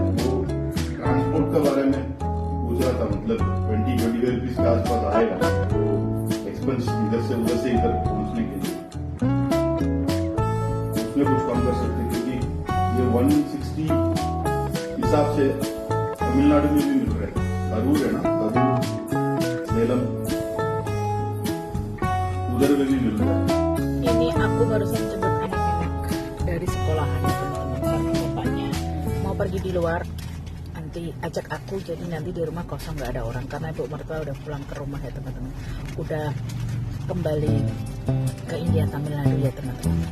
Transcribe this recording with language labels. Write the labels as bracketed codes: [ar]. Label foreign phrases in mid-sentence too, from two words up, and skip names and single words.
[hi] वो ट्रांसपोर्ट के बारे में पूछ रहा था, मतलब 20-25 रुपीज के आसपास आएगा एक्सपेंस इधर से उधर से इधर पहुंचने के लिए। उसमें कुछ कम कर सकते हैं क्योंकि ये 160 हिसाब से तमिलनाडु में भी मिल रहा है। करूर है ना, करूर सेलम उधर में भी मिल रहा है। [id] Ini aku barusan jemput anak-anak dari sekolahan ya teman-teman, karena bapaknya mau pergi di luar. Nanti ajak aku, jadi nanti di rumah kosong nggak ada orang karena ibu mertua udah pulang ke rumah ya teman-teman. Udah kembali ke India Tamil Nadu ya teman-teman.